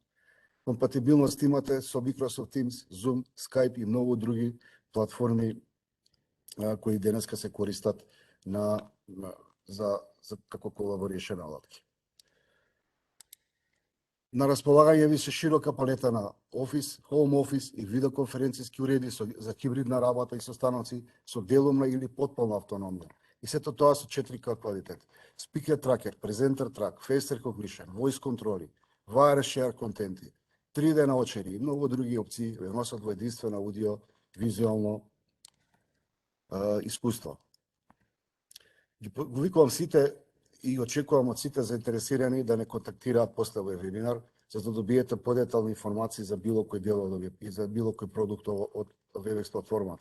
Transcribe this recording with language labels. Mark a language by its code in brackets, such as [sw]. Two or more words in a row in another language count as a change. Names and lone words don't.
[mk] Компатибилност имате со Microsoft Teams, Zoom, Skype и многу други платформи кои денеска се користат за како колаборирашн алатки. На располагање ви се широка палета на Office, [en] Home Office [mk] и видеоконференцијски уреди за хибридна работа и состаноци со делумна или потполна автономија. И сето тоа со 4K квалитет. [en] Speaker Tracker, Presenter Track, Face Recognition, Voice Control, Wireless Share [mk] контенти, 3D наочери и многу други опции ве носат во единствено аудио визуално искуство. Го викувам сите и очекувам од сите заинтересирани да не контактираат после овој вебинар, за да добиете подетални информации за било кој дел и за било кој продукт од WebEx платформата.